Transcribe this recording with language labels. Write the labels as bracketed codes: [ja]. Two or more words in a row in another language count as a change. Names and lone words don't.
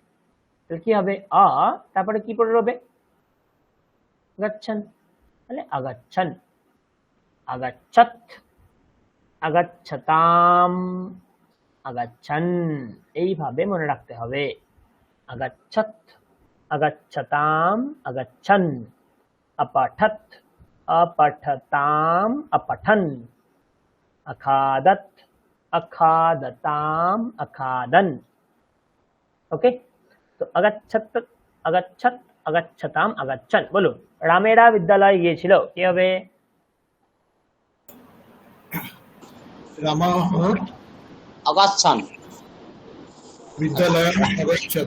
[bn] তাহলে কি হবে, আ তারপরে কি পড়ে রবে, গচ্ছন, তাহলে [sa] আগচ্ছন, আগচ্ছত, আগচ্ছতাম, আগচ্ছন, [bn] এইভাবে মনে রাখতে হবে। [sa] আগচ্ছত, আগচ্ছতাম, আগচ্ছন। अपठत, अपठताम, अपठन। अखादत, अखादताम, अखादन। [bn] ওকে, তো [sa] আগচ্ছত, আগচ্ছত, আগচ্ছতাম, আগচ্ছন। [bn] বলুন, রামেরা বিদ্যালয়ে গিয়েছিল, কি হবে? [sa] রামাহ অগচ্ছন বিদ্যালয়ম অগচ্ছত।